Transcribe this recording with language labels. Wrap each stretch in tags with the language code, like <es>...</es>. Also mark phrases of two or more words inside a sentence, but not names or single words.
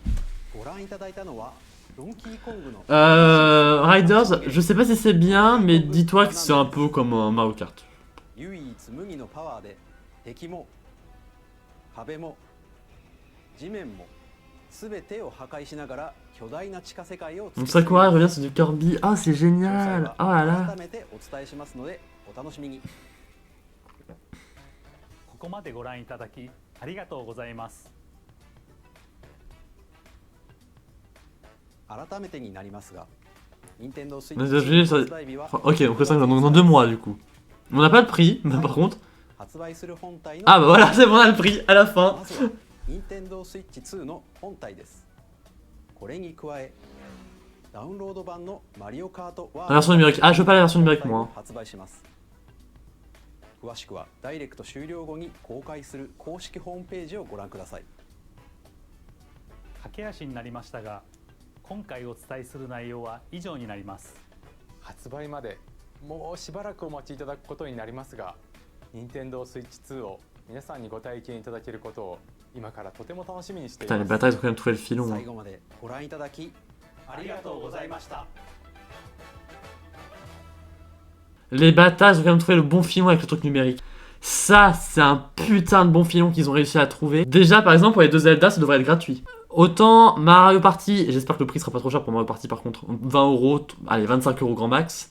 <fr>Riders, je sais pas si c'est bien, mais dis-toi que c'est un peu comme Mario Kart. Donc Sakura revient sur du Kirby. Ah, c'est génial. Oh là là.</fr> <ja>ここまでご覧いただきありがとうございます。改めてになりますが、Nintendo Switch</ja> <fr>Les États-Unis, ça... Ok, on fait ça dans 2 mois du coup. On n'a pas le prix, mais par contre. Ah bah voilà, c'est bon, on a le prix à la fin.</fr> <ja>Nintendo Switch 2の本体です。これに加え、ダウンロード版のマリオカートワールド</ja> <fr>La version numérique. Ah, je veux pas la version numérique moi.</fr> <ja>発売します。詳しくはダイレクト終了後に公開する公式ホームページをご覧ください。駆け足になりましたが。今回お伝えする内容は以上になります。発売までもうしばらくお待ちいただくことになりますが、任天堂スイッチ2を皆さんにご体験いただけることを今からとても楽しみにしています。</ja> <fr>Putain, les batailles ont quand même trouvé le filon.</fr> <ja>最後までご覧いただきありがとうございました。</ja> <fr>Les batailles ont quand même trouvé le bon filon avec le truc numérique. Ça, c'est un putain de bon filon qu'ils ont réussi à trouver. Déjà, par exemple, pour les 2 Zelda, ça devrait être gratuit. Autant Mario Party, j'espère que le prix sera pas trop cher pour Mario Party par contre, 20 €, allez 25 € grand max.</fr>